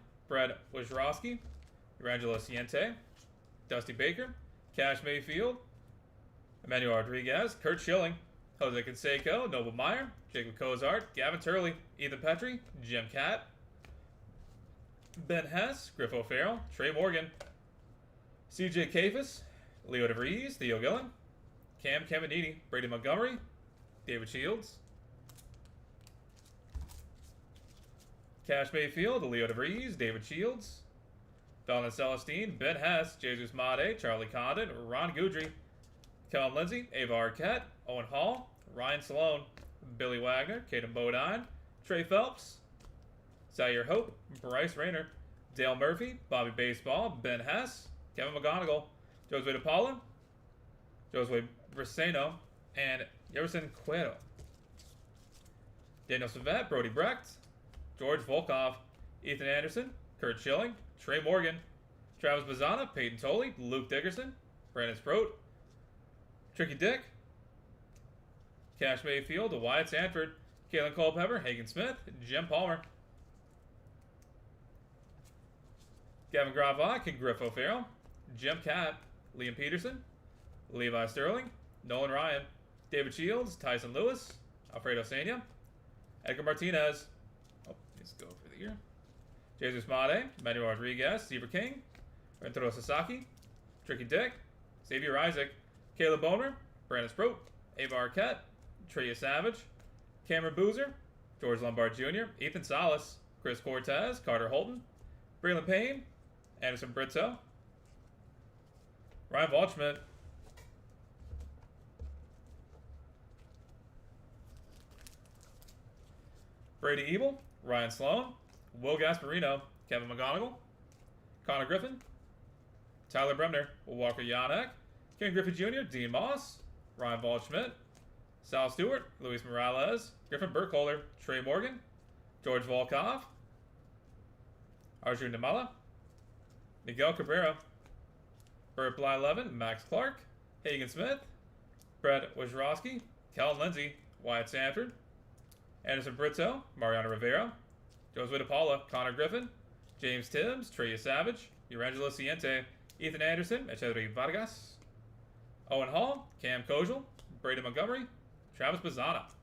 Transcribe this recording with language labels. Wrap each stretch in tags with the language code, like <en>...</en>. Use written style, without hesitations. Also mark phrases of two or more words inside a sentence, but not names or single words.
<en>Brad Wojrowski, Evangelos Siente, Dusty Baker, Cash Mayfield, Emmanuel Rodriguez, Kurt Schilling, Jose Canseco, Noble Meyer, Jacob Cozart, Gavin Turley, Ethan Petrie, Jim Catt, Ben Hess, Griffo Farrell, Trey Morgan, CJ Kafis, Leo DeVries, Theo Gillen, Cam Caminiti, Brady Montgomery, David Shields, Cash Mayfield, Leo DeVries, David Shields, Donald Celestine, Ben Hess, Jesus Made, Charlie Condon, Ron Goudry, Kellen Lindsay, Ava Arquette, Owen Hall, Ryan Sloan, Billy Wagner, Caden Bodine, Trey Phelps, Zaire Hope, Bryce Rayner, Dale Murphy, Bobby Baseball, Ben Hess, Kevin McGonigal, Josue DePaula, Josue Briseno, and Yerson Cuero. Daniel Savette, Brody Brecht, George Volkov, Ethan Anderson, Kurt Schilling, Trey Morgan, Travis Bazzana, Peyton Tolley, Luke Dickerson, Brandon Sproat, Tricky Dick, Cash Mayfield, Wyatt Sanford, Kalen Culpepper, Hagen Smith, Jim Palmer, Gavin Gravok and Griffo Farrell, Jim Catt, Liam Peterson, Levi Sterling, Nolan Ryan, David Shields, Tyson Lewis, Alfredo Sena, Edgar Martinez, let's go for the year, Jesus Made, Manuel Rodriguez, Seaver King, Rentaro Sasaki, Tricky Dick, Xavier Isaac, Caleb Boner, Brandon Sproat, Ava Arquette, Trey Savage, Cameron Boozer, George Lombard Jr., Ethan Salas, Chris Cortez, Carter Holton, Braylon Payne, Anderson Britto, Ryan Waldschmidt. Brady Ebel, Ryan Sloan, Will Gasparino, Kevin McGonigal, Connor Griffin, Tyler Bremner, Walker Yanek, Ken Griffey Jr., Dean Moss, Ryan Waldschmidt, Sal Stewart, Luis Morales, Griffin Burkholder, Trey Morgan, George Volkov, Arjun Namala, Miguel Cabrera, Burt Bly-Levin, Max Clark, Hagen Smith, Brett Wojrowski, Cal Lindsay, Wyatt Sanford, Anderson Brito, Mariano Rivera, Josue DePaula, Connor Griffin, James Tibbs, Trey Savage, Urangelo Ciente, Ethan Anderson, Echeverry Vargas, Owen Hall, Cam Kojal, Brady Montgomery, Travis Bazzana,</en>